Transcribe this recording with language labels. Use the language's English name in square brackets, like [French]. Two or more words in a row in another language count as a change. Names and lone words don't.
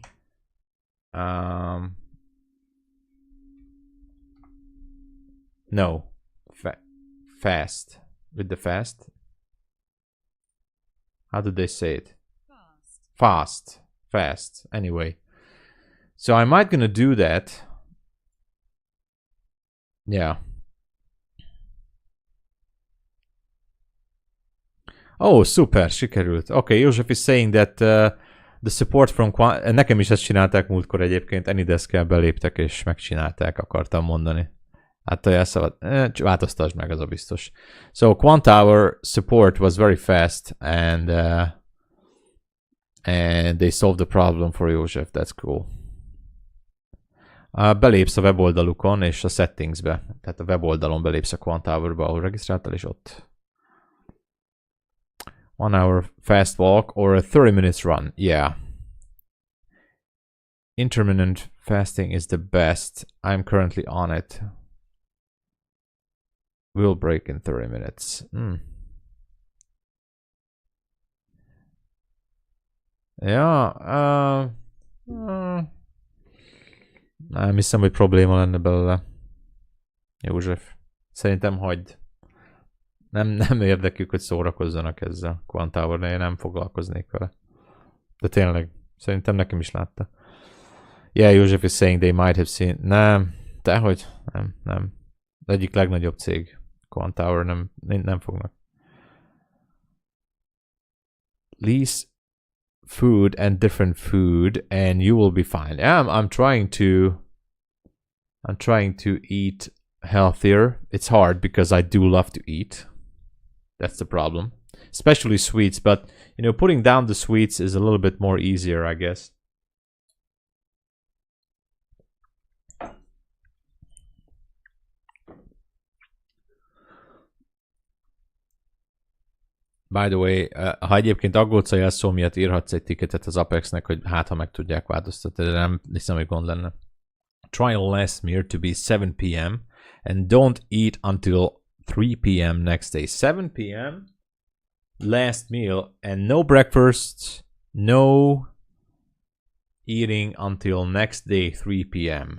[English] No. Fast. With the fast. How do they say it? Fast. fast anyway. So I might gonna do that. Yeah. [Hungarian] Oh, szuper, sikerült. [English] Okay, József is saying that the support from [Hungarian] nekem is ezt csinálták múltkor egyébként, Anydesk-kel beléptek és megcsinálták, akartam mondani. Hát a jelszavad, változtasd meg, az a biztos. [English] So Quantower support was very fast and they solved the problem for József, that's cool. [Hungarian] Belépsz a weboldalukon és a settingsbe, tehát a weboldalon belépsz a Quantowerba, ahol regisztráltál, és ott [English] 1 hour fast walk or a 30 minutes run. Yeah. Intermittent fasting is the best. I'm currently on it. Will break in 30 minutes. Yeah. [Hungarian] Nem hiszem, hogy probléma lenne belőle. József, szerintem hagyd. Nem érdekük, hogy szórakozzanak ezzel. Quantower-nél én nem foglalkoznék vele. De tényleg, szerintem nekem is látta. [English] Yeah, József is saying they might have seen. [Hungarian] Nem, dehogy, nem. Az egyik legnagyobb cég. Quantower nem fognak. [English] Lease food and different food and you will be fine. Yeah, I'm trying to eat healthier. It's hard because I do love to eat. That's the problem. Especially sweets, but you know, putting down the sweets is a little bit more easier, I guess. By the way, [Hungarian] ha egyébként aggódsz a jelszó miatt, írhatsz egy ticketet az Apexnek, hogy hát ha meg tudják változtatni, de nem hiszem, hogy gond lenne. [English] Try last meal to be 7 p.m. and don't eat until 3 p.m. next day. 7 p.m. last meal and no breakfast, no eating until next day 3 p.m.